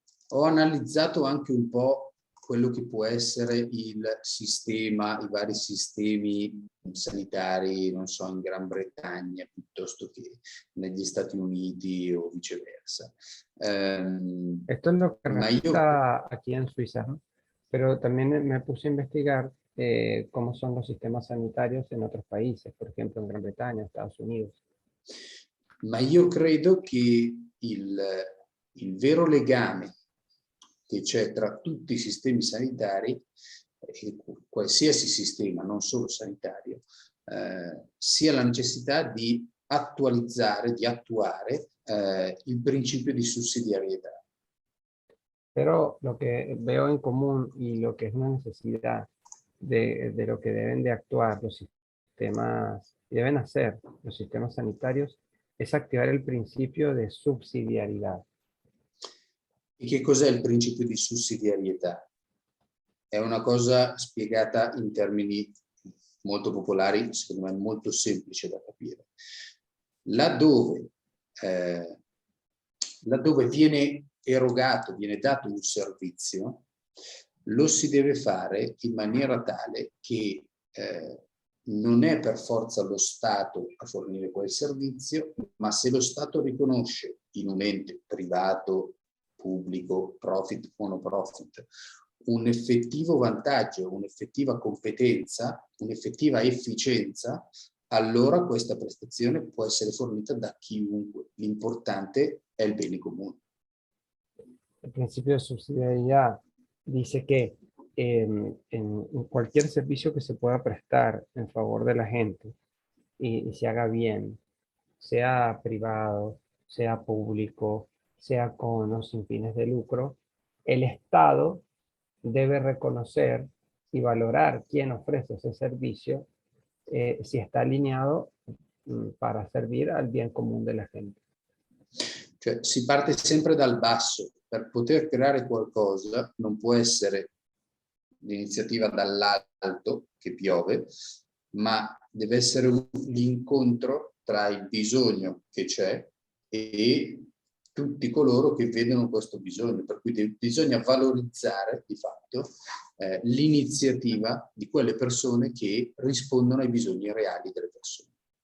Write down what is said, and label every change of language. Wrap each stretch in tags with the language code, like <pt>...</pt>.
<it>Ho analizzato anche un po' quello che può essere il sistema, i vari sistemi sanitari, non so, in Gran Bretagna piuttosto che negli Stati Uniti o viceversa.</it> <es>Esto es lo que resulta aquí en Suiza, ¿no? Pero también me puse a investigar cómo son los sistemas sanitarios en otros países, por ejemplo en Gran Bretaña, Estados Unidos.</es> <it>Ma io credo che il vero legame che c'è tra tutti i sistemi sanitari, qualsiasi sistema, non solo sanitario, sia la necessità di attualizzare, di attuare il principio di sussidiarietà.</it> <es>Pero lo que veo en común y lo que es una necesidad de lo que deben de actuar los sistemas, deben hacer los sistemas sanitarios, es activar el principio de subsidiariedad.</es> <it>E che cos'è il principio di sussidiarietà? È una cosa spiegata in termini molto popolari, secondo me molto semplice da capire. Laddove viene erogato, viene dato un servizio, lo si deve fare in maniera tale che non è per forza lo Stato a fornire quel servizio, ma se lo Stato riconosce in un ente privato, pubblico, profit o no profit, un effettivo vantaggio, un'effettiva competenza, un'effettiva efficienza, allora questa prestazione può essere fornita da chiunque. L'importante è il bene comune.</it> <es>El principio de subsidiariedad dice que en cualquier servicio que se pueda prestar en favor de la gente y se haga bien, sea privado, sea público, sea con o sin fines de lucro, el Estado debe reconocer y valorar quién ofrece ese servicio si está alineado para servir al bien común de la gente.</es> <it>Cioè, si parte sempre dal basso. Per poter creare qualcosa non può essere l'iniziativa dall'alto che piove, ma deve essere l'incontro tra il bisogno che c'è e tutti coloro che vedono questo bisogno, per cui bisogna valorizzare di fatto l'iniziativa di quelle persone che rispondono ai bisogni reali delle persone.</it>